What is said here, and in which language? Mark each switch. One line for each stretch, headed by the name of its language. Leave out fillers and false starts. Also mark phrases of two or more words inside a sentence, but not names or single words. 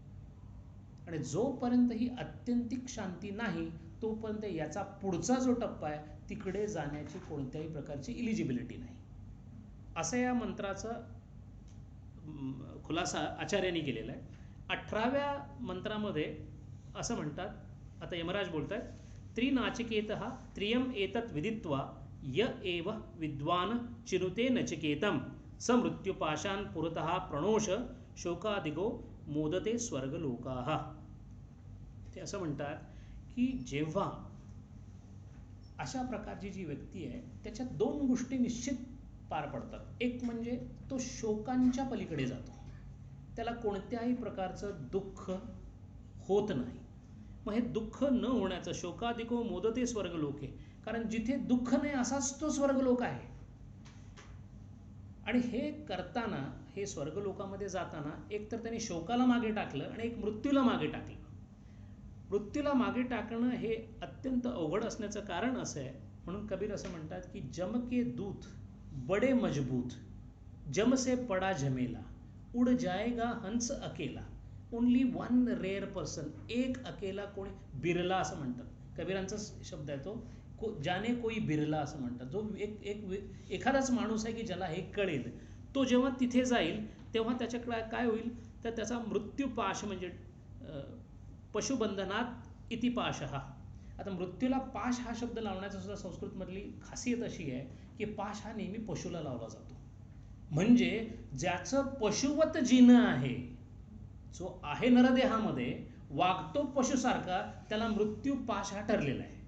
Marathi: आणि जोपर्यंत ही अत्यंतिक शांती नाही तोपर्यंत याचा पुढचा जो टप्पा आहे तिकडे जाण्याची कोणत्याही प्रकारची इलिजिबिलिटी नाही. असं या मंत्राचा खुलासा आचार्यांनी केलेला आहे. 18व्या मंत्रामध्ये असं म्हणतात, आता यमराज बोलतात,
Sanskrit: त्रिनाचिकेतः त्रियम एतत् विदित्वा य एव विद्वान चिनुते नचिकेतम स मृत्युपाशान पुरतः प्रणोष शोकादिगो मोदते स्वर्गलोकाः.
Marathi: ते असं म्हणतात की जेव्हा अशा प्रकारची जी व्यक्ती आहे त्याच्या दोन गोष्टी निश्चित पार पडतात. एक म्हणजे तो शोकांच्या पलीकडे जातो, त्याला कोणत्याही प्रकारचं दुःख होत नाही. मग हे दुःख न होण्याचं
Sanskrit: शोकादिको मोदते स्वर्गलोके,
Marathi: कारण जिथे दुःख नाही असाच तो स्वर्गलोक आहे. आणि हे करताना, हे स्वर्गलोकामध्ये जाताना एक तर त्यांनी शोकाला मागे टाकलं आणि एक मृत्यूला मागे टाकलं. मृत्यूला मागे टाकणं हे अत्यंत अवघड असण्याचं कारण असं आहे, म्हणून कबीर असं म्हणतात की
Hindi: जम के दूत बडे मजबूत, जम से पडा झमेला, उड जाएगा हंस अकेला,
English: only one rare person,
Hindi: एक अकेला
Marathi: कोणी बिरला असं म्हणतात. कबीरांचा शब्द आहे तो,
Hindi: जाने कोई बिरला
Marathi: असं म्हणतात. जो एखादाच माणूस आहे की ज्याला हे कळेल, तो जेव्हा तिथे जाईल तेव्हा त्याच्याकडे काय होईल तर त्याचा मृत्यूपाश म्हणजे पशुबंधनात
Sanskrit: इति पाशः.
Marathi: आता मृत्यूला पाश हा शब्द लावण्याचा सुद्धा संस्कृतमधली खासियत अशी आहे की पाश हा नेहमी पशुला लावला जातो. म्हणजे ज्याचं पशुवत जीणं आहे, जो आहे नरदेहामध्ये वागतो पशुसारखा, त्याला मृत्यू पाश हा ठरलेला आहे.